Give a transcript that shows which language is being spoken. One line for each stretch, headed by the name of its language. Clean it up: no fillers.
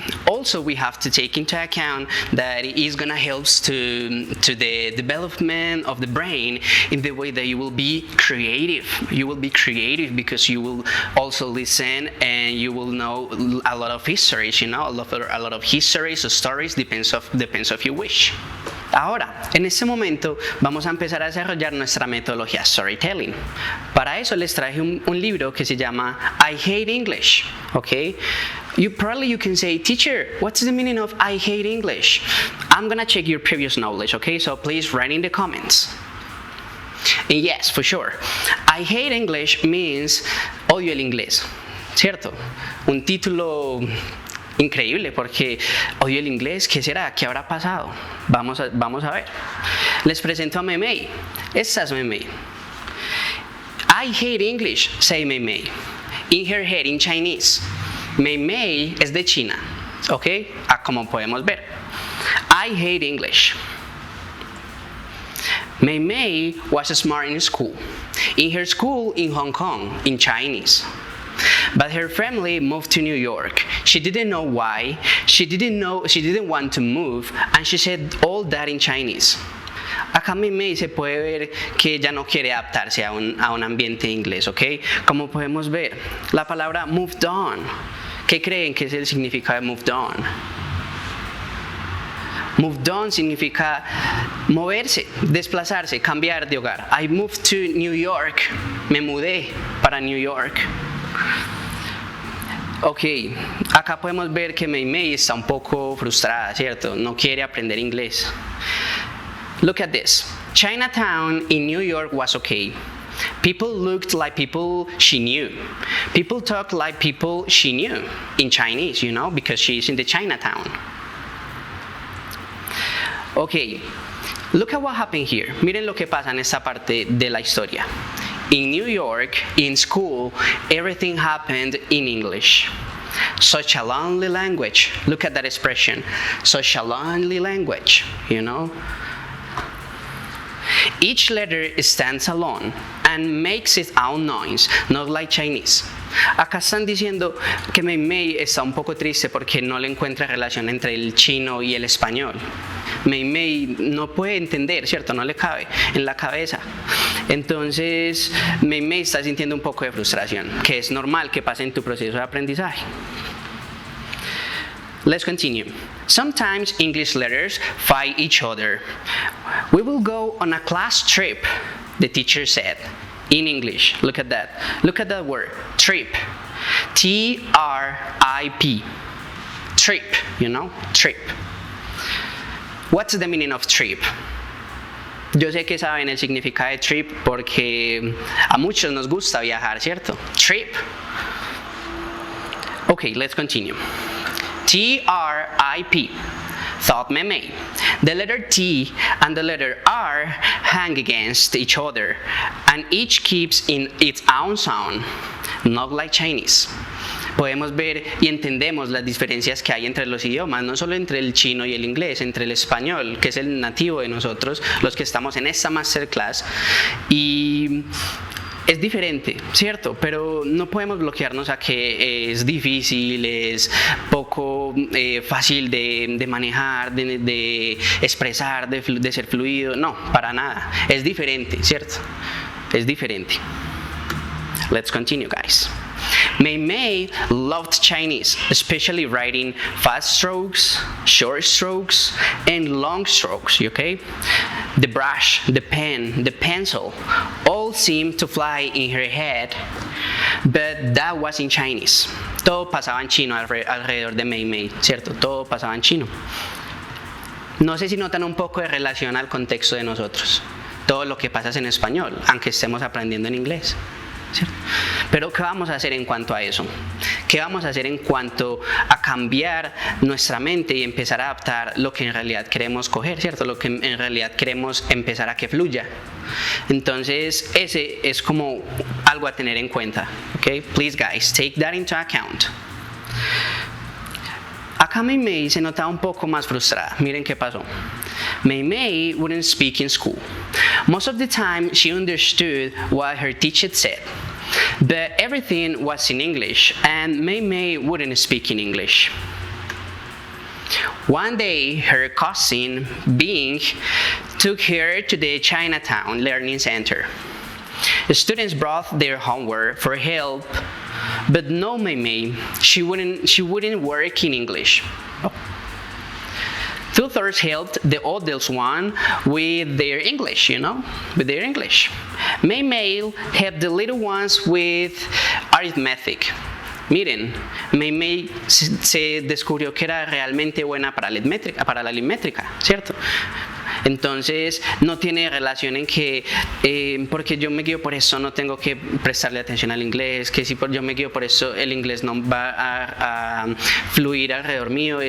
English: Also, we have to take into account that it is going to help to the development of the brain in the way that you will be creative. You will be creative because you will also listen and you will know a lot of histories, you know, a lot of histories or stories, depends of your wish.
Spanish: Ahora, en este momento vamos a empezar a desarrollar nuestra metodología storytelling. Para eso les traje un libro que se llama I Hate English, okay?
English: You can say, teacher, what's the meaning of I hate English? I'm gonna check your previous knowledge, okay? So please write in the comments. And yes, for sure. I hate English means
Spanish: odio el inglés, ¿cierto? Un título increíble porque odio el inglés. ¿Qué será? ¿Qué habrá pasado? Vamos a ver. Les presento a Meimei. Esta es Meimei.
English: I hate English, say Meimei. In her head, in Chinese.
Spanish: Meimei es de China, ¿ok? Como podemos ver.
English: I hate English. Meimei was smart in school. In her school in Hong Kong, in Chinese. But her family moved to New York. She didn't know why. She didn't want to move, and she said all that in Chinese.
Spanish: Acá Meimei se puede ver que ella no quiere adaptarse a un ambiente inglés, ¿ok? Como podemos ver, la palabra moved on. ¿Qué creen que es el significado de moved on? Moved on significa moverse, desplazarse, cambiar de hogar.
English: I moved to New York.
Spanish: Me mudé para New York. Ok, acá podemos ver que Meimei está un poco frustrada, ¿cierto? No quiere aprender inglés.
English: Look at this. Chinatown in New York was okay. People looked like people she knew. People talked like people she knew in Chinese, you know, because she's in the Chinatown. Okay, look at what happened here.
Spanish: Miren lo que pasa en esta parte de la historia.
English: In New York, in school, everything happened in English. Such a lonely language. Look at that expression. Such a lonely language, you know. Each letter stands alone and makes its own noise, not like Chinese.
Spanish: Acá están diciendo que Mei Mei está un poco triste porque no le encuentra relación entre el chino y el español. Mei Mei no puede entender, ¿cierto? No le cabe en la cabeza. Entonces, Mei Mei está sintiendo un poco de frustración, que es normal que pase en tu proceso de aprendizaje.
English: Let's continue. Sometimes English letters fight each other. We will go on a class trip, the teacher said. In English, look at that. Look at that word, trip. T-R-I-P. Trip, you know, trip. What's the meaning of trip?
Spanish: Yo sé que saben el significado de trip porque a muchos nos gusta viajar, ¿cierto?
English: Trip. Okay, let's continue. T-R-I-P. Thought Mei Mei. The letter T and the letter R hang against each other, and each keeps in its own sound, not like Chinese.
Spanish: Podemos ver y entendemos las diferencias que hay entre los idiomas, no solo entre el chino y el inglés, entre el español, que es el nativo de nosotros, los que estamos en esta masterclass, y es diferente, ¿cierto? Pero no podemos bloquearnos a que es difícil, es poco fácil de manejar, de expresar, de ser fluido. No, para nada. Es diferente, ¿cierto? Es diferente.
English: Let's continue, guys. Mei Mei loved Chinese, especially writing fast strokes, short strokes, and long strokes, okay? The brush, the pen, the pencil, all seemed to fly in her head, but that was in Chinese.
Spanish: Todo pasaba en chino alrededor de Mei Mei, ¿cierto? Todo pasaba en chino. No sé si notan un poco de relación al contexto de nosotros. Todo lo que pasa es en español, aunque estemos aprendiendo en inglés. ¿Cierto? Pero ¿qué vamos a hacer en cuanto a eso? ¿Qué vamos a hacer en cuanto a cambiar nuestra mente y empezar a adaptar lo que en realidad queremos coger, ¿cierto? Lo que en realidad queremos empezar a que fluya. Entonces, ese es como algo a tener en cuenta.
English: Okay? Please, guys, take that into account.
Spanish: Acá Mei Mei se notaba un poco más frustrada. Miren qué pasó.
English: Mei Mei wouldn't speak in school. Most of the time, she understood what her teacher said, but everything was in English, and Mei Mei wouldn't speak in English. One day, her cousin, Bing, took her to the Chinatown Learning Center. The students brought their homework for help, but no Mei Mei, she wouldn't work in English. Tutors helped the adults one with their English, with their English. Mei Mei helped the little ones with arithmetic.
Spanish: Miren, Mei Mei se descubrió que era realmente buena para la aritmética, ¿cierto? Entonces no tiene relación en que porque yo me guío por eso no tengo que prestarle atención al inglés, que si yo me guío por eso el inglés no va a fluir alrededor mío.